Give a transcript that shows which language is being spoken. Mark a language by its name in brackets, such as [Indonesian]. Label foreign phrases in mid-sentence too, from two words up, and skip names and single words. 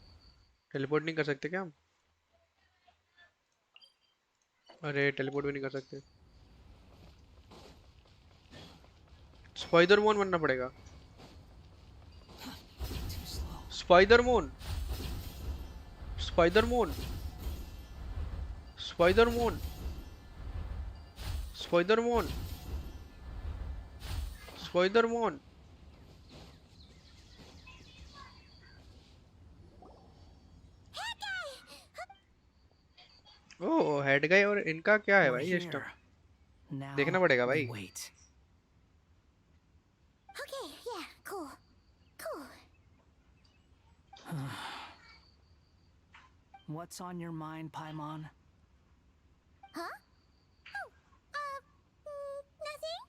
[Hindi] टेलीपोर्ट नहीं कर सकते क्या हम? अरे टेलीपोर्ट भी नहीं कर सकते. स्पाइडर मोन बनना पड़ेगा. स्पाइडर मोन Spider-Man. Spider-Man. Spider-Man. Spider-Man. ओह [English] head guy [Hindi] और इनका क्या है [English] We're [Hindi] भाई सिस्टम [English] here. Now [Hindi] देखना पड़ेगा [English] we [Hindi] भाई [English] wait. Okay, yeah, cool. Cool. What's on your mind, Paimon? Huh? Oh, nothing?